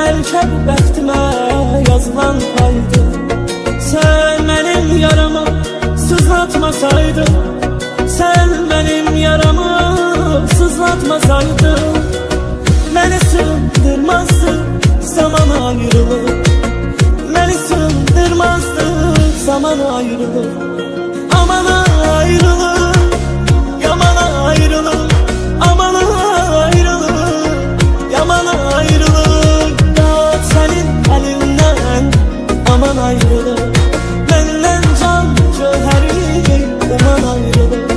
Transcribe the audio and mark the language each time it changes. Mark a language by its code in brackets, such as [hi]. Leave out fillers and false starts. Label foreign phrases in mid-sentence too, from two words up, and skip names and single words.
[az] Bəlkə bu bəxtimə yazılan paydı. Sən mənim yaramı sızlatmasaydın, sən mənim yaramı sızlatmasaydın, məni sığdırmazdı zaman ayrılık, məni sığdırmazdı zaman ayrılık. Aman ayrılık, yaman ayrılık, aman ayrılık, yaman ayrılık. [tr] Dağıt senin elinden, aman ayrılık, benden can cöheri, aman ayrılık.